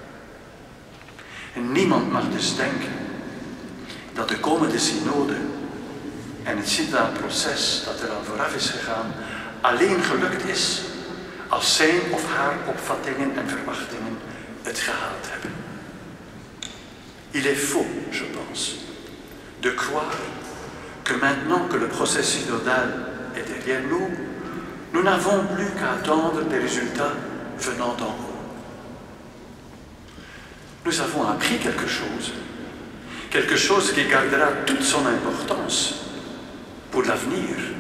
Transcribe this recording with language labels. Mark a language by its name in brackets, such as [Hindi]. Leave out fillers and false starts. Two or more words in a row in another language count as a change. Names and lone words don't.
[Dutch] En niemand mag dus denken dat de komende synode en het synodaal proces dat er al vooraf is gegaan alleen gelukt is als zijn of haar opvattingen en verwachtingen het gehaald hebben. [French] Il est faux, je pense, de croire que maintenant que le procès synodal est derrière nous, nous n'avons plus qu'à attendre des résultats venant d'en haut. Nous avons appris quelque chose qui gardera toute son importance pour l'avenir.